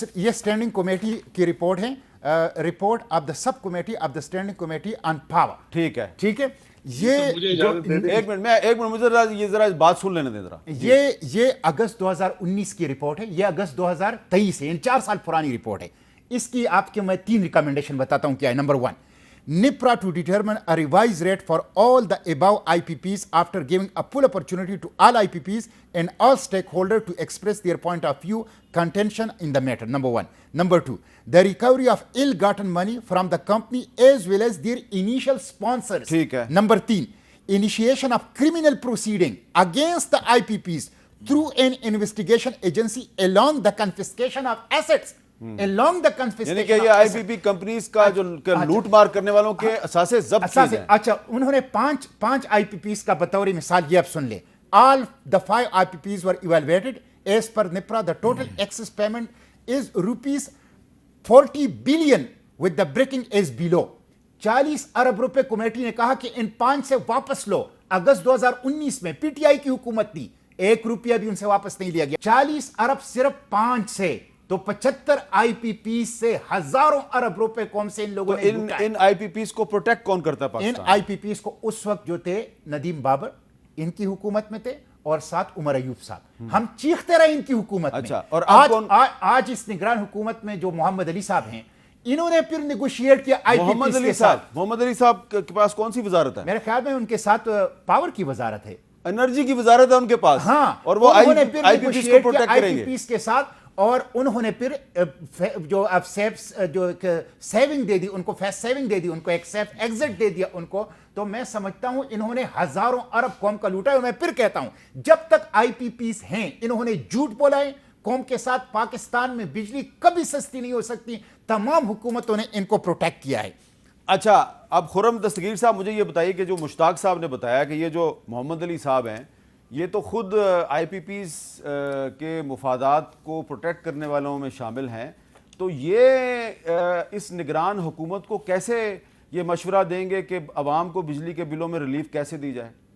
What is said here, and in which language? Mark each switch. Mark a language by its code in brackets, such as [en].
[ur] یہ standing committee کی report ہے, [en] Report of the sub committee of the standing committee on power. [ur] ٹھیک ہے, ٹھیک ہے. ایک منٹ مجھے یہ ذرا بات سن لینے دیں ذرا. یہ اگست 2019 کی رپورٹ ہے, یہ اگست 2023 ہے, 4 سال پرانی رپورٹ ہے. اس کی آپ کے میں 3 ریکمنڈیشن بتاتا ہوں کیا ہے. [en] Number 1, NIPRA to determine a revised rate for all the above IPPs after giving a full opportunity to all IPPs and all stakeholders to express their point of view, contention in the matter. Number 1. Number 2, the recovery of ill-gotten money from the company as well as their initial sponsors. [ur] ٹھیک ہے. [en] Number 3, initiation of criminal proceeding against the IPPs through an investigation agency along the confiscation of assets. Along the confiscation [ur] یعنی کہ یہ آئی پی پی companies کا جو لوٹ مار کرنے والوں کے اثاثے ضبط کیے جائیں. اچھا, انہوں نے 5 آئی پی پیز کا بطور مثال یہ اب سن لیں. [en] All the 5 IPPs were evaluated as per NIPRA. The total excess payment is rupees 40 billion with the breaking is below. [ur] 40 ارب روپے کمیٹی نے کہا کہ ان 5 سے واپس لو. اگست 2019 میں پی ٹی آئی کی حکومت تھی, 1 روپیہ بھی ان سے واپس نہیں لیا گیا. 40 ارب صرف 5 سے, تو 75 آئی پی پی سے ہزاروں ارب روپے قوم سے ان لوگوں نے لوٹا ہے. ان آئی پی پیز کو پروٹیکٹ کون کرتا ہے پاکستان؟ ان آئی پی پیز کو اس وقت جو تھے ندیم بابر ان کی حکومت میں تھے اور ساتھ عمر ایوب صاحب, ہم چیختے رہے ان کی حکومت میں. اچھا, اور آج اس نگران حکومت میں جو محمد علی صاحب ہیں, انہوں نے پھر نیگوشیٹ کیا آئی پی پیز کے ساتھ. محمد علی صاحب کے پاس کون سی وزارت ہے؟ میرے خیال میں ان کے ساتھ پاور کی وزارت ہے, انرجی کی وزارت ہے ان کے پاس. ہاں, اور وہ آئی پی پیز کو پروٹیکٹ کریں گے آئی پی پیز کے ساتھ. اور انہوں نے پھر جو اب سیونگ دے دی ان کو, فیس سیونگ دے دی ان کو, ایک سیف ایگزٹ دے دیا ان کو. تو میں سمجھتا ہوں انہوں نے ہزاروں ارب قوم کا لوٹا ہے. میں پھر کہتا ہوں جب تک آئی پی پیز ہیں انہوں نے جھوٹ بولا ہے قوم کے ساتھ. پاکستان میں بجلی کبھی سستی نہیں ہو سکتی, تمام حکومتوں نے ان کو پروٹیکٹ کیا ہے. اچھا, اب خرم دستگیر صاحب مجھے یہ بتائیے کہ جو مشتاق صاحب نے بتایا کہ یہ جو محمد علی صاحب ہیں یہ تو خود آئی پی پیز کے مفادات کو پروٹیکٹ کرنے والوں میں شامل ہیں, تو یہ اس نگران حکومت کو کیسے یہ مشورہ دیں گے کہ عوام کو بجلی کے بلوں میں ریلیف کیسے دی جائے؟